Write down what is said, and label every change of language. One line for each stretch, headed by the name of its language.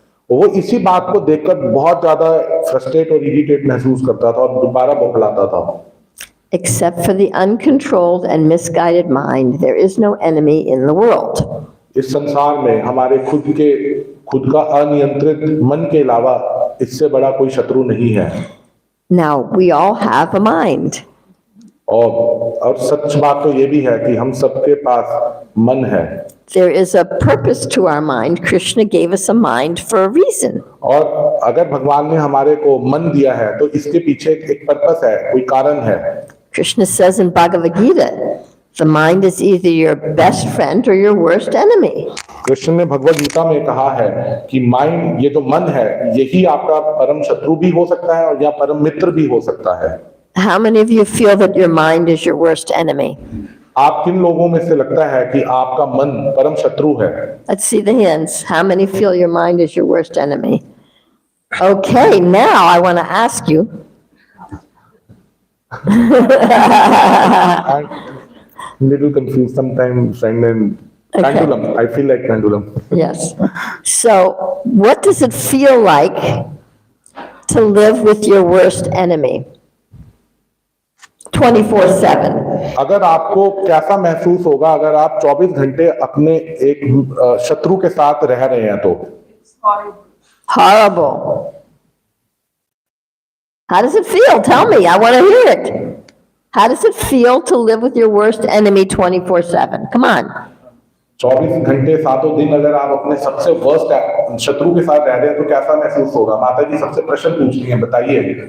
Hindi: वो इसी बात को देखकर बहुत ज्यादा फ्रस्ट्रेट और इरिटेट महसूस करता था और दोबारा बौखलाता था।
English: Except for the uncontrolled and misguided mind, there is no enemy in the world.
Hindi: इस संसार में हमारे खुद का अनियंत्रित मन के अलावा इससे बड़ा कोई शत्रु नहीं है।
English: Now, we all have a mind.
Hindi: और सच बात तो ये भी है कि हम सबके पास मन है।
English: There is a purpose to our mind. Krishna gave us a mind for a reason.
Hindi: और अगर भगवान ने हमारे को मन दिया है तो इसके पीछे एक पर्पस है, कोई कारण है।
English: Krishna says in Bhagavad Gita, the mind is either your best friend or your worst enemy.
Hindi: Krishna ने भगवद गीता में कहा है कि माइंड, ये जो मन है, यही आपका परम शत्रु भी हो सकता है और या परम मित्र भी हो सकता है।
English: How many of you feel that your mind is your worst enemy?
Hindi: आप किन लोगों में से लगता है कि आपका मन परम शत्रु है?
English: Let's see the hands. How many feel your mind is your worst enemy? Okay, now I want to ask you. I'm little confused sometimes, and Okay. pendulum. I feel like pendulum. Yes. So, what does it feel like to live with your worst enemy? 24/7.
Hindi: अगर आपको कैसा महसूस होगा अगर आप 24 घंटे अपने एक शत्रु के साथ रह रहे हैं तो?
English: Horrible. How does it feel? Tell me. I want to hear it. How does it feel to live with your worst enemy 24/7? Come on.
Hindi: 24 घंटे सातों दिन अगर आप अपने सबसे वर्स्ट शत्रु के साथ रह रहे हैं तो कैसा महसूस होगा? माता जी सबसे प्रश्न पूछ रही हैं, बताइए।